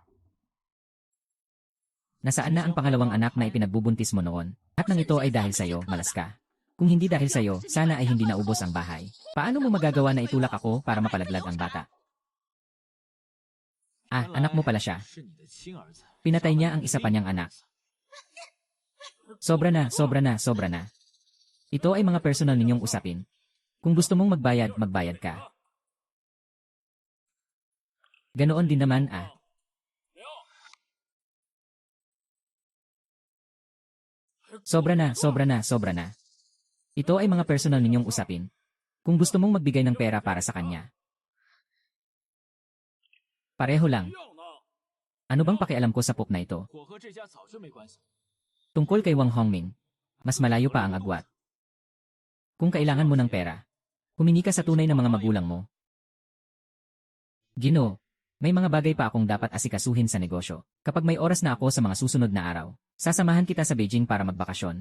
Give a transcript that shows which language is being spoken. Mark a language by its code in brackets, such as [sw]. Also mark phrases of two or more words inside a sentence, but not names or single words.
[tl] Nasaan na ang pangalawang anak na ipinagbubuntis mo noon? At nang ito ay dahil sa'yo, malas ka. Kung hindi dahil sa'yo, sana ay hindi naubos ang bahay. Paano mo magagawa na itulak ako para mapalaglag ang bata? Ah, anak mo pala siya. [zh] 是你的亲儿子。 [tl] Pinatay niya ang isa pa niyang anak. Sobra na, sobra na, sobra na. Ito ay mga personal ninyong usapin. Kung gusto mong magbayad, magbayad ka. Ganoon din naman ah. Sobra na, sobra na, sobra na. Ito ay mga personal ninyong usapin. Kung gusto mong magbigay ng pera para sa kanya. Pareho lang. [zh] 要呢？ [tl] Ano bang pakialam ko sa pok na ito? [zh] 我和这家早就没关系。 [tl] Tungkol kay Wang Hongming, mas malayo pa ang agwat. Kung kailangan mo ng pera, humingi ka sa tunay na mga magulang mo. Ginoo, may mga bagay pa akong dapat asikasuhin sa negosyo. Kapag may oras na ako sa mga susunod na araw, sasamahan kita sa Beijing para magbakasyon.